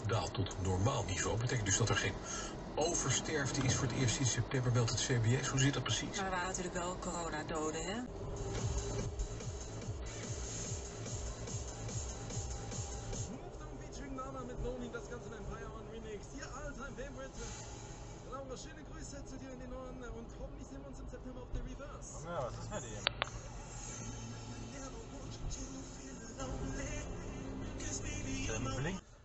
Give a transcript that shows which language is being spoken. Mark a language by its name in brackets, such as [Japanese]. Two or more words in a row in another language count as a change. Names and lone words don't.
[Dutch] tot normaal niveau. Betekent dus dat er geen oversterfte is voor het eerst sinds september, meldt het CBS. Hoe zit dat precies? Maar er waren natuurlijk wel coronadoden, hè? [German] Laura, schöne Grüße zu dir in den Norden und hoffentlich sehen wir uns im September auf der Reverse. Ja, was ist mit ihm? Blink.